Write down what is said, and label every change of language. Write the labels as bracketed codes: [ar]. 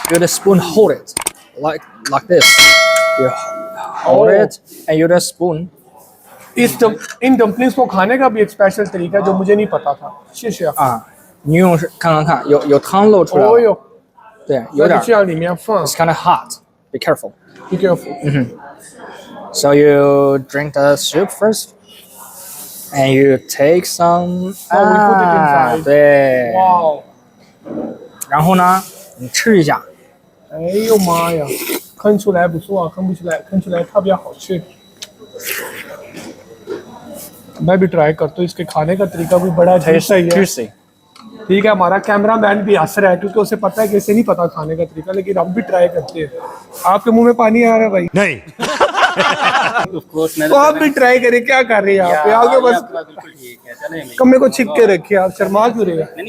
[en] You the spoon hold it like this. You hold it and you the spoon. [hi] In dumplings को खाने का भी एक special तरीका है जो मुझे नहीं पता था। [zh] 谢谢啊，你用看，有汤漏出来了。哦哟，对，有点。这样里面放。 [en] It's kind of hot. Be careful. Be careful. So you drink the soup first, and you take some. we put it inside. [zh] 对。哇。然后呢，你吃一下。哎呦妈呀，看出来不错啊，看不出来，看出来特别好吃。 [hi] मैं भी ट्राई करता हूँ, इसके खाने का तरीका भी बड़ा अजीब सा ही है। [en] juicy. [hi] ठीक है, हमारा कैमरामैन भी हंस रहा है क्योंकि उसे पता है कि इसे नहीं पता खाने का तरीका, लेकिन हम भी ट्राई करते हैं। आपके मुंह में पानी आ रहा है भाई? नहीं। तो आप भी ट्राई करें, क्या कर रहे हैं आप? आगे बस कम्मे को छिप के रखिए, आप शर्मा क्यों रहे हैं?